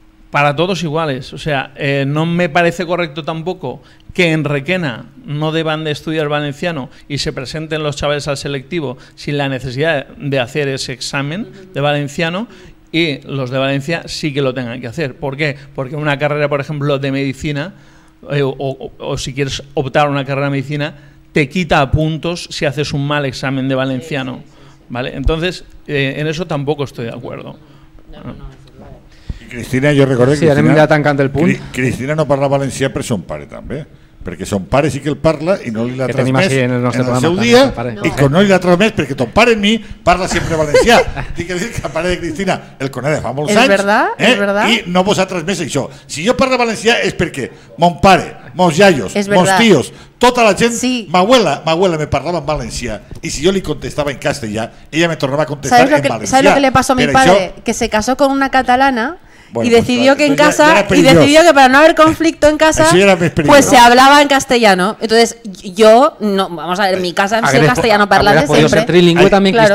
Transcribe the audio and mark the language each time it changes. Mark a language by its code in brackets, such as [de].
[es] Para todos iguales, o sea, no me parece correcto tampoco que en Requena no deban de estudiar valenciano y se presenten los chavales al selectivo sin la necesidad de hacer ese examen de valenciano y los de Valencia sí que lo tengan que hacer. ¿Por qué? Porque una carrera, por ejemplo, de medicina o si quieres optar a una carrera de medicina, te quita puntos si haces un mal examen de valenciano. ¿Vale? Entonces, en eso tampoco estoy de acuerdo. [ca] Cristina, jo recordo que Cristina no parla valencià per son pare també, perquè son pare sí que el parla i no li l'ha transmès en el seu dia i que no li l'ha transmès perquè ton pare en mi parla sempre valencià. Tinc que dir que el pare de Cristina el coneix fa molts anys i no vos ha transmès això. Si jo parlo valencià és perquè mon pare, mons iaios, mons tios, tota la gent, ma abuela me parlava en valencià [es] y si yo le contestaba [ca] en castellà, ella me tornaba a contestar en valencià. [es] ¿Sabes lo que le pasó a mi padre? Que se casó con una catalana y decidió que en casa que para no haber conflicto en casa pues se hablaba en castellano. Entonces yo no, vamos a ver, en mi casa en castellano parlante siempre. Ser trilingüe también, claro.